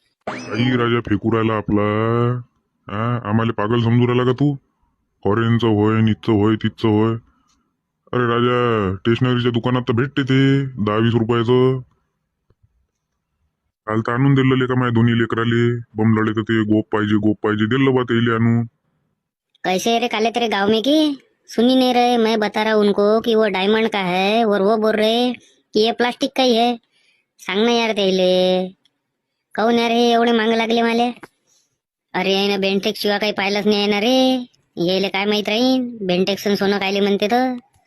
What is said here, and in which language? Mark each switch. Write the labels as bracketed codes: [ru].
[mr] काही राजा फेकू राहिला आपला. हा आम्हाला पागल समजू राहिला का तू? फॉरेनचं होय, निचं होय, तिथचं होय. अरे राजा स्टेशनरीच्या दुकानात तर भेटते ते 10-20 रुपयाचं. काल तर आणून दिलं लेका माझ्या दोन्ही लेकराले. बम लढे तर ते गोप पाहिजे दिलं बा तेले आणून. [hi] कैसे है रे काले तेरे गाँव में की सुनी नहीं रहे? मैं बता रहा उनको कि वो डायमंड का है और वो बोल रहे कि ये प्लास्टिक का ही है. [mr] सांग ना यार तेले. काऊन यार हे एवढे मांग लागले मला? अरे आहे ना बेंटेक्स शिवाय काही पाहिलंच नाही आहे ना रे. यायला काय माहित राहीन बेंटेक्स सोनं कायले म्हणते तर.